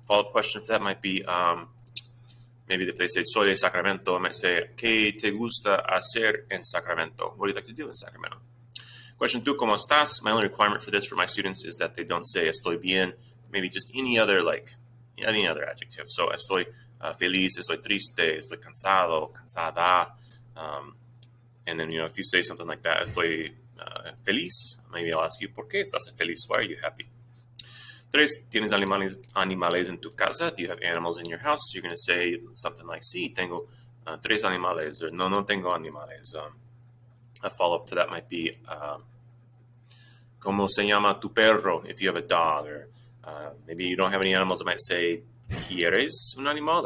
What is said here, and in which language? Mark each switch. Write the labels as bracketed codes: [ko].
[en] Follow-up question for that might be, maybe if they say, [es] soy de Sacramento, [en] I might say, [es] ¿qué te gusta hacer en Sacramento? [en] What do you like to do in Sacramento? Question 2, [es] ¿cómo estás? [en] My only requirement for this for my students is that they don't say [es] estoy bien, [en] maybe just any other adjective. [es] So estoy feliz, estoy triste, estoy cansado, cansada. [en] And then, if you say something like that, [es] estoy feliz, [en] maybe I'll ask you, [es] ¿por qué estás feliz? [en] Why are you happy? [es] 3, ¿tienes animales en tu casa? [en] Do you have animals in your house? You're going to say something like, [es] sí, tengo 3 animales, [en] or [es] no tengo animales. [en] A follow-up for that might be, [es] ¿cómo se llama tu perro? [en] If you have a dog, or maybe you don't have any animals, I might say, [es] ¿quieres un animal?